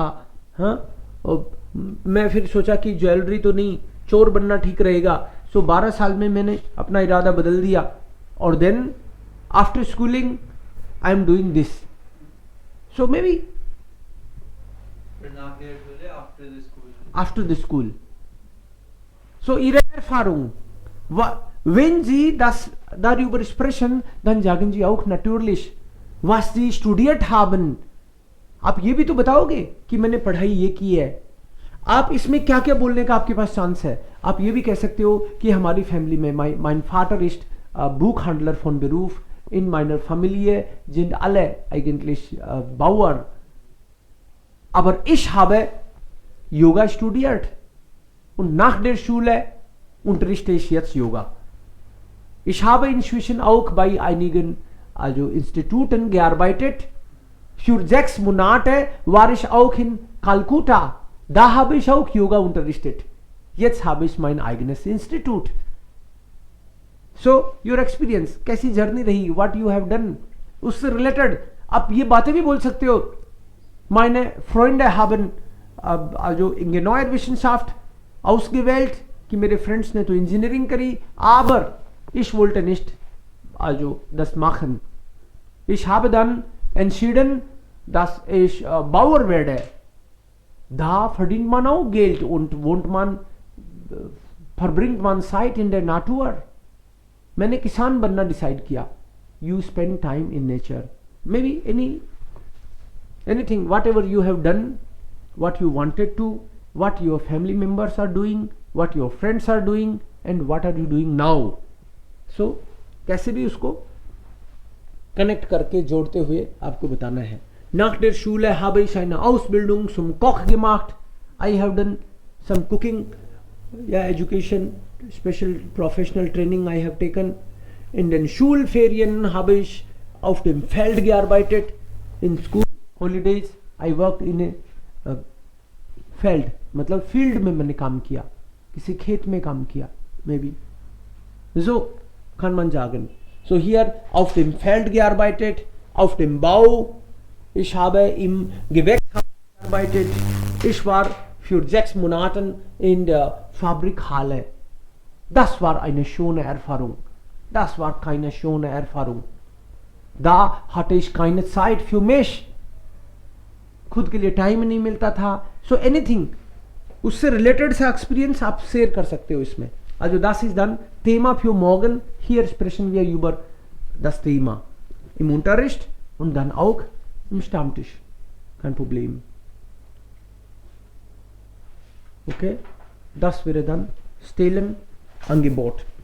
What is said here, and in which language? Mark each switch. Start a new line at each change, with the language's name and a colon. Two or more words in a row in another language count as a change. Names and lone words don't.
Hindi: हाँ, और मैं फिर सोचा कि ज्वेलरी तो नहीं, चोर बनना ठीक रहेगा। सो 12 साल में मैंने अपना इरादा बदल दिया, और
English: then after schooling I am doing this. so maybe
German: फिर nach der Schule,
English: after the school. after the school.
German: So Ihre Erfahrung, wenn Sie das darüber sprechen, dann sagen Sie auch natürlich, was Sie studiert haben.
Hindi: आप ये भी तो बताओगे कि मैंने पढ़ाई ये की है। आप इसमें क्या क्या बोलने का आपके पास चांस है। आप ये भी कह सकते हो कि हमारी फैमिली में
German: mein Vater ist Buchhandler von Beruf, in meiner Familie sind alle eigentlich Bauer, aber ich habe Yoga studiert und nach der Schule unterrichte ich jetzt Yoga. Ich habe inzwischen auch bei einigen Instituten gearbeitet. Für 6 Monate war ich auch in Kalkutta. Da habe ich auch Yoga unterrichtet. Jetzt habe ich mein eigenes Institut.
English: So your experience,
Hindi: कैसी जर्नी रही,
English: what you have done,
Hindi: उससे रिलेटेड आप ये बातें भी बोल सकते हो।
German: Meine Freunde haben also Ingenieurwissenschaft ausgewählt,
Hindi: कि मेरे फ्रेंड्स ने तो इंजीनियरिंग करी,
German: aber ich wollte nicht also das machen. Ich habe dann entschieden, dass ich Bauer werde. Da verdient man auch Geld und verbringt man Zeit in der Natur.
Hindi: मैंने किसान बनना डिसाइड किया।
English: You spend time in nature. Maybe anything, whatever you have done, what you wanted to, what your family members are doing, what your friends are doing, and what are you doing now.
Hindi: So कैसे भी उसको कनेक्ट करके जोड़ते हुए आपको बताना है।
German: Nach der Schule habe ich eine Ausbildung zum Koch gemacht.
English: I have done some cooking, education, special professional training I have taken.
German: In den Schulferien habe ich auf dem Feld gearbeitet.
English: In school holidays I worked in a feld,
Hindi: मतलब फील्ड में मैंने काम किया, किसी खेत में काम किया,
English: maybe.
German: So kann man sagen. So hier auf dem Feld gearbeitet, auf dem Bau. Ich habe im Gewächshaus gearbeitet. Ich war für 6 Monate in der Fabrikhalle. Das war eine schöne Erfahrung. Das war keine schöne Erfahrung. Da hatte ich keine Zeit für mich.
Hindi: खुद के लिए टाइम नहीं मिलता था।
English: so anything
Hindi: उससे रिलेटेड सा एक्सपीरियंस आप शेयर कर सकते हो इसमें।
German: Also das ist dann Thema für morgen. Hier sprechen wir über das Thema im Unterricht und dann auch im Stammtisch. Kein Problem. Okay, das wäre dann Stellenangebot.